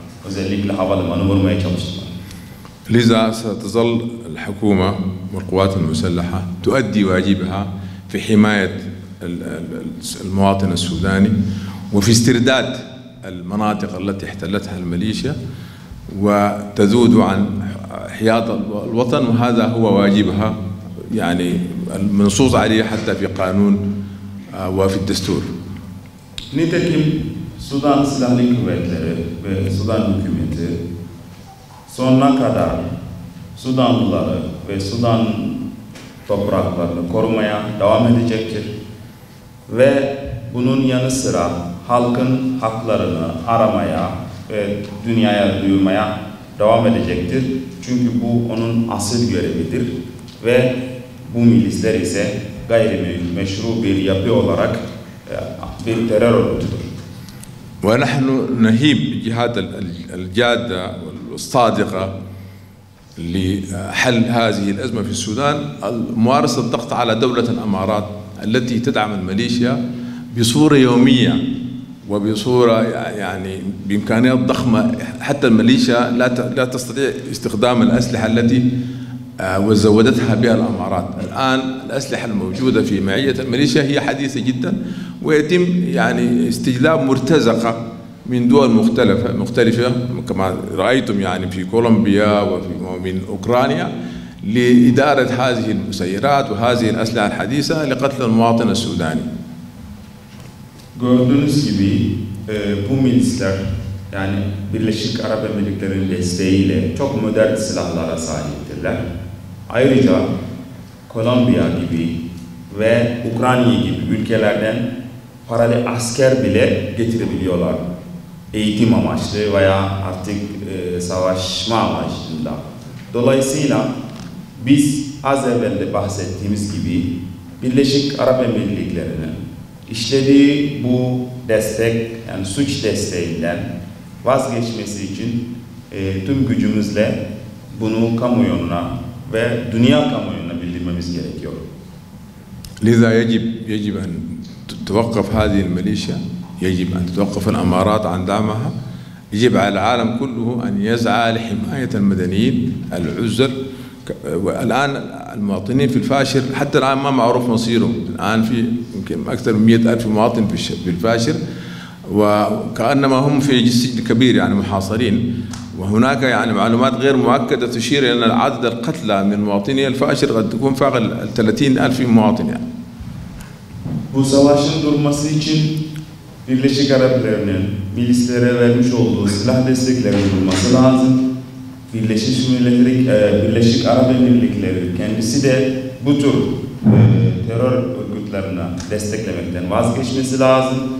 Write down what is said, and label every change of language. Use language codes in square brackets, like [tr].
[tr] Özellikle havalimanı vurmaya çalıştılar. [ar] لذا ستظل الحكومة والقوات المسلحة تؤدي واجبها في حماية المواطن السوداني وفي استرداد المناطق التي احتلتها الميليشيا وتذود عن حياة الوطن، وهذا هو واجبها يعني المنصوص عليه حتى في قانون وفي الدستور. [tr] Nitekim Sudan Silahlı Kuvvetleri ve Sudan hükümeti sonuna kadar Sudanlıları ve Sudan topraklarını korumaya devam edecektir. Ve bunun yanı sıra halkın haklarını aramaya ve dünyaya duyurmaya devam edecektir. Çünkü bu onun asıl görevidir ve bu milisler ise gayrimeşru bir yapı olarak bir terör örgütüdür. [ar] ونحن نهيب بالجهاد الجادة والصادقة لحل هذه الأزمة في السودان ممارسة الضغط على دولة الأمارات التي تدعم الميليشيا بصورة يومية وبصورة يعني بإمكانيات ضخمة. حتى الميليشيا لا تستطيع استخدام الأسلحة التي وزودتها بها الأمارات. الآن الأسلحة الموجودة في معية الميليشيا هي حديثة جدا ويتم يعني استجلاب مرتزقة من دول مختلفة كما رأيتم يعني في كولومبيا ومن أوكرانيا لإدارة هذه المسيرات وهذه الأسلحة الحديثة لقتل المواطن السوداني. [tr] Gördüğünüz gibi bu milisler yani Birleşik Arap Emirlikleri'nin desteğiyle çok modern silahlara sahiptirler. Ayrıca Kolombiya gibi ve Ukrayna gibi ülkelerden paralı asker bile getirebiliyorlar. Eğitim amaçlı veya artık savaşma amaçlı. Dolayısıyla biz az evvel de bahsettiğimiz gibi Birleşik Arap Emirlikleri'nin işlediği bu destek yani suç desteğinden vazgeçmesi için tüm gücümüzle bunu kamuoyuna ve dünya kamuoyuna bildirmemiz gerekiyor. [ar] لذا يجب أن تتوقف هذه الميليشيا، يجب أن تتوقف الأمارات عن دعمها، يجب على العالم كله أن يسعى لحماية المدنيين العزل. والآن المواطنين في الفاشر حتى الآن ما معروف مصيرهم. الآن في يمكن أكثر من 100,000 مواطن في الفاشر وكأنما هم في سجن كبير يعني محاصرين. وهناك يعني معلومات غير مؤكدة تشير إلى أن عدد القتلى من مواطني الفاشر قد تكون فاق 30,000 مواطن يعني. [tr] Bu savaşın durması için Birleşik Arap Emirlikleri'nin milislere vermiş olduğu silah desteklerinin durması lazım. Birleşik Arap Emirlikleri kendisi de bu tür terör örgütlerine desteklemekten vazgeçmesi lazım.